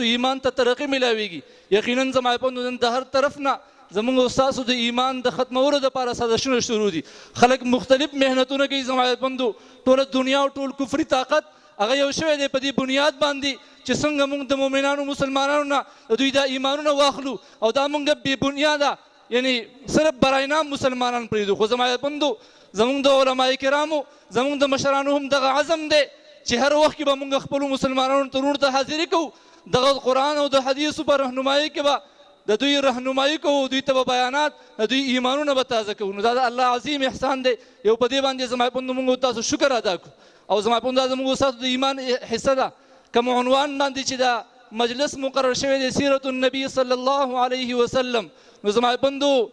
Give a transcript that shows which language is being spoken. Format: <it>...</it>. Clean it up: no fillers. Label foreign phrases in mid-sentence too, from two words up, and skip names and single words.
<ps>ایمان ته ترقي ملاویږي یقینا زما عزتمندو نن د هر طرف نه زموږ تاسو د ایمان د ختمولو لپاره سازشونه شروع دي خلک مختلف محنتونه کوي زما عزتمندو ټوله دنیا او ټول کفري طاقت هغه یو شوی دی په دې بنیاد باندې چې څنګه موږ د مؤمنانو مسلمانانو نه د دوی دا ایمانونه واخلو او دا موږ بې بنیاده یعنی صرف</ps> <ur>برای نام</ur> <ps>مسلمانان پرېږدو خو زما عزتمندو زموږ د علما کرامو زموږ د مشرانو هم دغه عزم دی چې هر وخت کې به موږ خپلو مسلمانانو ترور ته حاضري کوو دغه قرآن او د حدیثو په رهنمایي کې به د دوی رهنمایي کوو دوی ته به بیانات د دوی ایمانونه به تازه کوو نو دا د الله عظیم احسان دی یو په دې باندې زما عزتمندو موږ تاسو شکر ادا کړو او زما عزتمندو دا زموږ ستاسو د ایمان حصه ده کوم عنوان باندې چې دا مجلس مقرر شوی دی</ps> <ar>سیرت النبی صلی الله علیه وسلم</ar> <ps>نو زما عزتمندو</ps>